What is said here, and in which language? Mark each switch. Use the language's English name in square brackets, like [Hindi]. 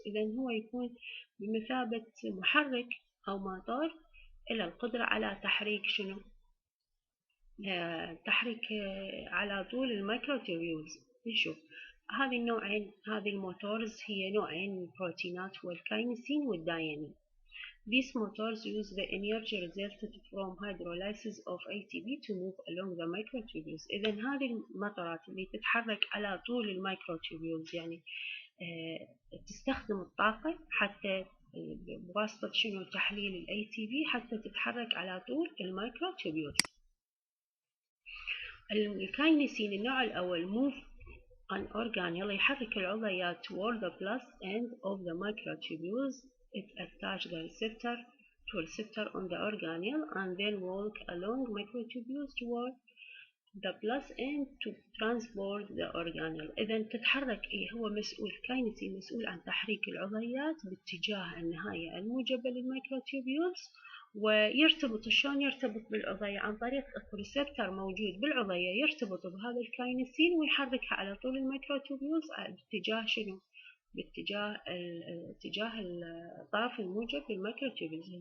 [Arabic] إذا هو يكون بمثابة محرك أو موتور إلى القدرة على تحريك شنو؟ تحريك على طول الميكروتوبيولز. نشوف هذه النوعين، هذه الموتورز هي نوعين من البروتينات، هو الكاينسين والدايامين. [English] These motors use the energy resulted from hydrolysis of ATP to move along the microtubules. [Arabic] إذا هذه المطرات اللي تتحرك على طول الميكروتوبيولز، يعني تستخدم الطاقة حتى بواسطة شنو؟ تحليل ال ATP حتى تتحرك على طول الميكروتوبيولز. الكاينسين النوع الأول [English] move an organelle [Arabic] يحرك العضيات [English] toward the plus end of the microtubules. It attach the receptor to a receptor on the organelle and then walk along microtubules toward the plus end to transport the organelle. [Arabic] إذا تتحرك هو مسؤول كاينسين مسؤول عن تحريك العضيات باتجاه النهاية الموجبة للميكروتوبيولز، ويرتبط شلون يرتبط بالعضية عن طريق ريسبتر موجود بالعضية يرتبط بهذا الكاينسين ويحركها على طول الميكروتوبيولز باتجاه شنو؟ اتجاه الطرف الموجب للميكروتوبيولز.